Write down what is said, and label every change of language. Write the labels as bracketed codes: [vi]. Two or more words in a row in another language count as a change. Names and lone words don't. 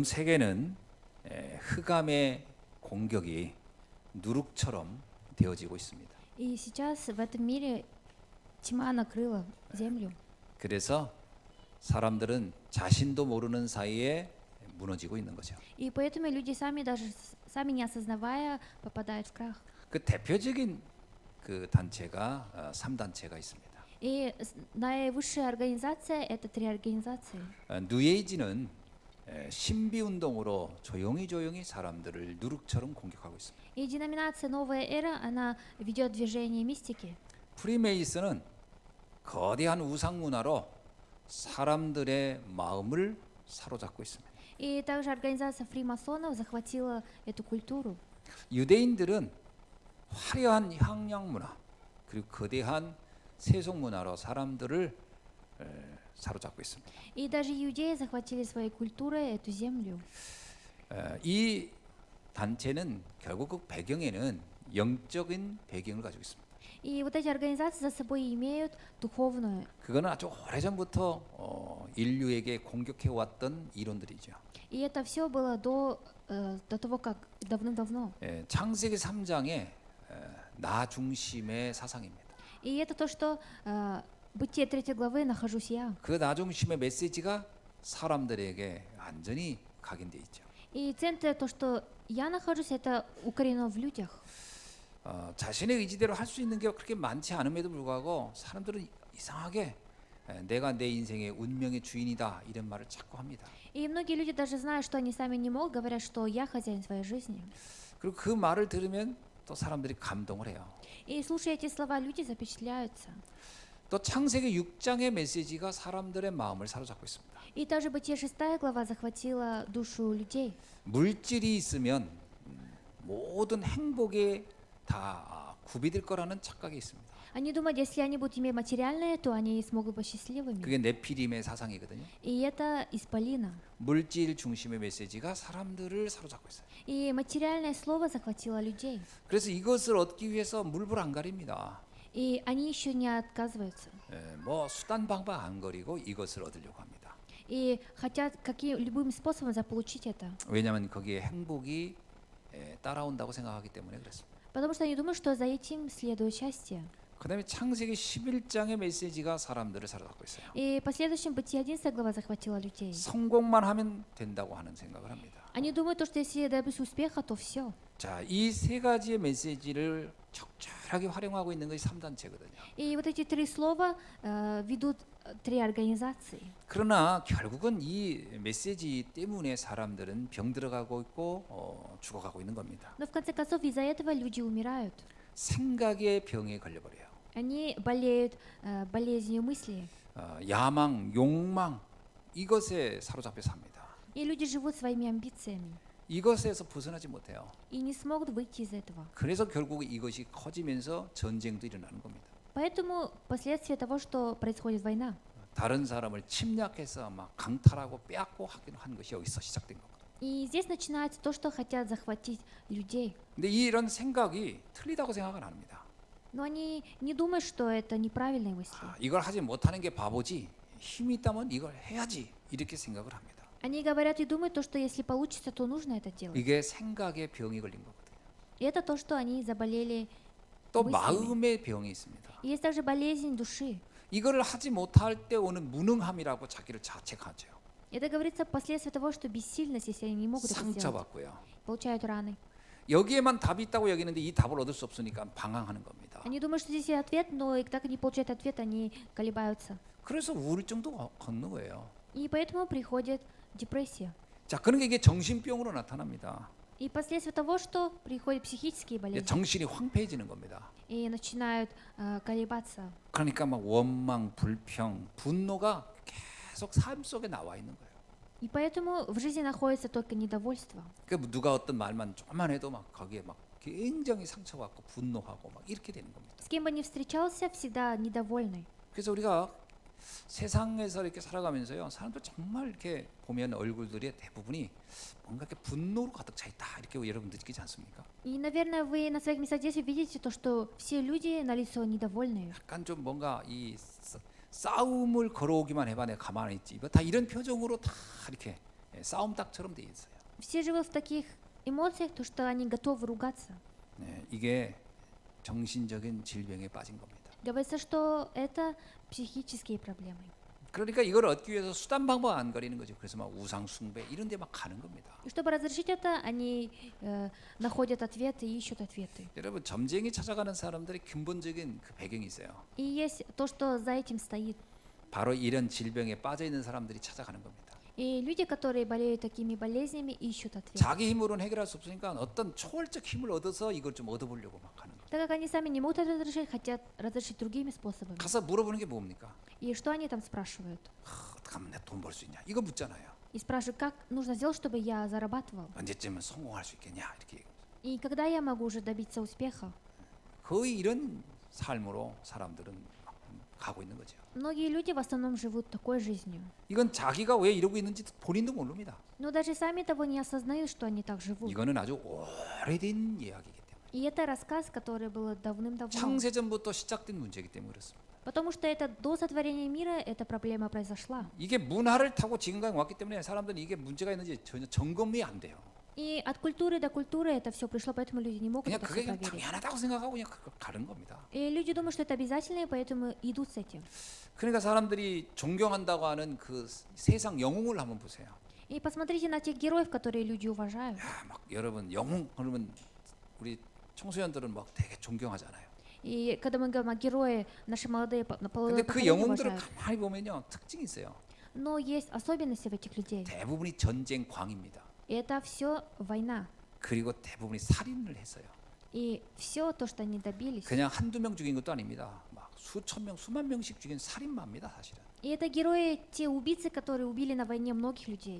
[ko] 세계는 흑암의 공격이 누룩처럼 되어지고 있습니다. [ru] И сейчас в этом мире тьма накрыла землю. [ko] 그래서 사람들은 자신도 모르는 사이에 무너지고 있는 거죠. [ru] И поэтому люди сами даже сами не осознавая попадают в крах. [ko] 그 대표적인 그 단체가 3단체가 있습니다. [ru] И наивысшая организация это 3 организации. [ko] 뉴에이지는 신비 운동으로 조용히 사람들을 누룩처럼 공격하고 있습니다. [ru] И деноминация Новая Эра, она ведет движение мистики. [ko] 프리메이슨은 거대한 우상 문화로 사람들의 마음을 사로잡고 있습니다. [ru] И также организация фримасонов захватила эту культуру. [ko] 유대인들은 화려한 향락 문화 그리고 거대한 세속 문화로 사람들을 사로잡고 있습니다. [ru] И даже иудеи захватили своей культурой эту землю. [ko] 이 단체는 결국 그 배경에는 영적인 배경을 가지고 있습니다. [ru] И вот эти организации за собой имеют духовную. [ko] 그거는 아주 오래전부터 인류에게 공격해 왔던 이론들이죠. [ru] И это все было до того, как давным-давно. [ko] 창세기 3장의 나 중심의 사상입니다. [ru] И это то, что Бытие 3 главы нахожусь я. [ko] 그 나 중심의 메시지가 사람들에게 완전히 각인돼 있죠. [ru] И центр то, что я нахожусь, это укоренено в людях. [ko] 자신의 의지대로 할 수 있는 게 그렇게 많지 않음에도 불구하고 사람들은 이상하게 내가 내 인생의 운명의 주인이다 이런 말을 자꾸 합니다. [ru] И многие люди даже знают, что они сами не могут, говорят, что я хозяин своей жизни. [ko] 그리고 그 말을 들으면 또 사람들이 감동을 해요. [ru] И слушая эти слова, люди запечатляются. [ko] 또 창세기 6장의 메시지가 사람들의 마음을 사로잡고 있습니다. [ru] И также Бытие 6 глава захватила душу людей. [ko] 물질이 있으면 모든 행복에 다 구비될 거라는 착각이 있습니다. [ru] Они думают, если они будут иметь материальное, то они смогут быть счастливыми. [ko] 그게 네피림의 사상이거든요. [ru] И это исполина. [ko] 물질 중심의 메시지가 사람들을 사로잡고 있어요. [ru] И материальное слово захватило людей. [ko] 그래서 이것을 얻기 위해서 물불 안 가립니다. [ru] И они еще не отказываются. [ko] 뭐 수단 방법 안 거리고 이것을 얻으려고 합니다. [ru] И хотят любым способом заполучить это. [ko] 왜냐하면 거기에 행복이 따라온다고 생각하기 때문에 그렇습니다. [ru] Потому что они думают, что за этим следует счастье. [ko] 그다음에 창세기 11장의 메시지가 사람들을 사로잡고 있어요. [ru] И последующем Бытие 11 глава захватила людей. [ko] 성공만 하면 된다고 하는 생각을 합니다. [ru] Они думают, что если добьюсь успеха, то все. [ko] 자, 이 세 가지의 메시지를 적절하게 활용하고 있는 것이 3단체거든요. [ru] И вот эти 3 слова ведут 3 организации. [ko] 그러나 결국은 이 메시지 때문에 사람들은 병 들어가고 있고 죽어가고 있는 겁니다. [ru] Но в конце концов из-за этого люди умирают. [ko] 생각의 병에 걸려버려요. [ru] Они болеют болезнью мысли. [ko] 야망, 욕망 이것에 사로잡혀 삽니다. [ru] И люди живут своими амбициями. [ko] 이것에서 벗어나지 못해요. [ru] И не смогут выйти из этого. [ko] 그래서 결국 이것이 커지면서 전쟁도 일어나는 겁니다. [ru] Поэтому последствия того, что происходит война. [ko] 다른 사람을 침략해서 막 강탈하고 빼앗고 하기는 한 것이 여기서 시작된 거거든요. [ru] И здесь начинается то, что хотят захватить людей. [ko] 근데 이런 생각이 틀리다고 생각은 안 합니다. [ru] Но они не думают, что это неправильные мысли. [ko] 이걸 하지 못하는 게 바보지. 힘이 있다면 이걸 해야지. 이렇게 생각을 합니다. [ru] Они говорят и думают то, что если получится, то нужно это делать. [ko] 이게 생각의 병이 걸린 거거든요. [ru] И это то, что они заболели [ko] 또 [ru] мыслями. [ko] 마음의 병이 있습니다. [ru] И есть также болезнь души. [ko] 이거를 하지 못할 때 오는 무능함이라고 자기를 자책하죠. [ru] Это говорится последствия того, что бессильность, если они не могут это сделать, [ko] 상처받고요. [ru] получают раны. [ko] 여기에만 답이 있다고 여기는데 이 답을 얻을 수 없으니까 방황하는 겁니다. [ru] Они думают, что здесь есть ответ, но и так они получают ответ, они колебаются. [ko] 그래서 우울증도 걷는 거예요. [ru] И поэтому приходит депрессия. [ko] 자, 그런 게 이게 정신병으로 나타납니다. [ru] И последствия того, что приходят психические болезни. [ko] 정신이 황폐해지는 겁니다. [ru] И начинают колебаться. [ko] 그러니까 막 원망, 불평, 분노가 계속 삶 속에 나와 있는 거예요. [ru] И поэтому в жизни находится только недовольство. [ko] 그 누가 어떤 말만 조금만 해도 막 거기에 막 굉장히 상처받고 분노하고 막 이렇게 되는 겁니다. [ru] С кем бы ни встречался, всегда недовольный. [ko] 그래서 우리가 세상에서 이렇게 살아가면서요, 사람들 정말 이렇게 보면 얼굴들이 대부분이 뭔가 이렇게 분노로 가득 차 있다 이렇게 여러분 느끼지 않습니까? [ru] И, наверное, вы на своих местах здесь увидите то, что все люди на лицо недовольные. [ko] 약간 좀 뭔가 이 싸움을 걸어오기만 해봐 내가 가만히 있지. 다 이런 표정으로 다 이렇게 싸움닭처럼 돼 있어요. [ru] Все живут в таких эмоциях, то что они готовы ругаться. [ko] 이게 정신적인 질병에 빠진 겁니다. [ru] Говорится, что это психические проблемы. [ko] 그러니까 이걸 얻기 위해서 수단 방법 안 가리는 거죠. 그래서 막 우상 숭배 이런 데 막 가는 겁니다. [ru] И чтобы разрешить это, они находят ответы и ищут ответы. [ko] 여러분 점쟁이 찾아가는 사람들의 근본적인 그 배경이 있어요. [ru] И есть то, что за этим стоит. [ko] 바로 이런 질병에 빠져 있는 사람들이 찾아가는 겁니다. [ru] И люди, которые болеют такими болезнями, ищут ответы. [ko] 자기 힘으로는 해결할 수 없으니까 어떤 초월적 힘을 얻어서 이걸 좀 얻어보려고 막 하는 거예요. [ru] Так как они сами не могут это разрешить, хотят разрешить другими способами. [ko] 가서 물어보는 게 뭡니까? [ru] И что они там спрашивают? [ko] 어떻게 하면 내 돈 벌 수 있냐? 이거 묻잖아요. [ru] И спрашивают, как нужно сделать, чтобы я зарабатывал? [ko] 언제쯤은 성공할 수 있겠냐? 이렇게 [ru] И когда я могу уже добиться успеха? [ko] 거의 이런 삶으로 사람들은 가고 있는 거죠. [ru] Многие люди в основном живут такой жизнью. [ko] 이건 자기가 왜 이러고 있는지 본인도 모릅니다. [ru] Но даже сами того не осознают, что они так живут. [ko] 이거는 아주 오래된 이야기이기 때문에. [ru] И это рассказ, который был давным-давно. [ko] 창세전부터 시작된 문제이기 때문에 그렇습니다. [ru] Потому что это до сотворения мира эта проблема произошла. [ko] 이게 문화를 타고 지금까지 왔기 때문에 사람들은 이게 문제가 있는지 전혀 점검이 안 돼요. [ru] И от культуры до культуры это все пришло, поэтому люди не могут [ko] 그냥 [ru] это [ko] 그게 [ru] все [ko] 그냥 [ru] проверить. [ko] 당연하다고 생각하고 그냥 가는 겁니다. [ru] И люди думают, что это обязательно, и поэтому идут с этим. [ko] 그러니까 사람들이 존경한다고 하는 그 세상 영웅을 한번 보세요. [ru] И посмотрите на тех героев, которые люди уважают. [ko] 야, 막 여러분 영웅 그러면 우리 청소년들은 막 되게 존경하잖아요. [ru] И когда мы говорим о герое, наши молодые [ko] 근데 그 [ru] поколения [ko] 영웅들을 [ru] уважают. [ko] 가만히 보면요 특징이 있어요. [ru] Но есть особенности в этих людей. [ko] 대부분이 전쟁 광입니다. [ru] И это все война. [ko] 그리고 대부분이 살인을 했어요. [ru] И все то, что они добились. [ko] 그냥 한두 명 죽인 것도 아닙니다. 막 수천 명, 수만 명씩 죽인 살인마입니다, 사실은. [ru] И это герои, те убийцы, которые убили на войне многих людей.